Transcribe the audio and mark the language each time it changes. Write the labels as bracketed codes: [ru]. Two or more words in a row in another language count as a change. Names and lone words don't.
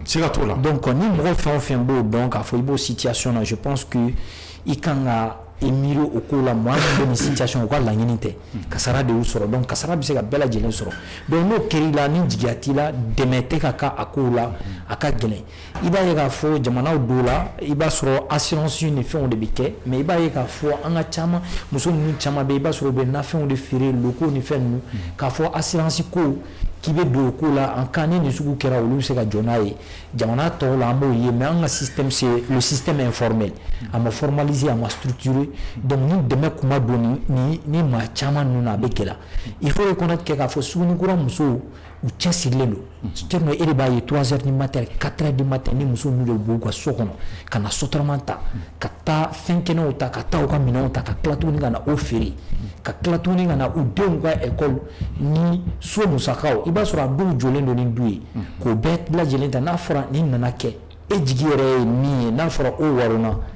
[bm] siga t'o la donc ni mɔgɔ fɛn o fɛn b'o dɔn k'a fɔ i b'o situation na [fr] je pense que [bm] i kan ka i miiri o ko la mɔgɔ min bɛ nin situation o ka laɲini tɛ kasara de y'u sɔrɔ donc kasara bɛ se ka bɛɛ lajɛlen sɔrɔ donc n'o kɛr'i la ni jigiya t'i la dɛmɛ tɛ ka k'a ko la a ka gɛlɛn i b'a ye k'a fɔ jamanaw dɔw la i b'a sɔrɔ assurance ni fɛnw de bɛ kɛ mais i b'a ye k'a fɔ an ka caman muso ninnu caman bɛ i b'a sɔrɔ u bɛ nafɛnw de feere loko ni fɛn ninnu k'a fɔ assurance ko k'i bɛ don o ko la [fr] en cas [bm] ni nin sugu kɛra olu bɛ se ka jɔ n'a ye jamana tɔw la an b'o ye mais an ka système [fr] c'est le système informel [bm] a ma formaliser a ma structurer donc ni dɛmɛ kuma don ni maa caman ninnu na a bɛ gɛlɛya [fr] il faut reconnaître [bm] k'a fɔ sugunikura musow u cɛsirilen don Cerno e de b'a ye [fr] 3h du matin 4h du matin [bm] ni muso ninnu de b'u ka so kɔnɔ ka na sotarama ta ka taa fɛn kɛnɛw ta ka taa u ka minɛnw ta ka tila tuguni ka na o feere ka tila tuguni ka na u denw ka école ni so musakaw i b'a sɔrɔ a dɔw jɔlen don ni du ye k'o bɛɛ lajɛlen ta n'a fɔra ni nana kɛ e jigi yɛrɛ ye min ye n'a fɔra o waruna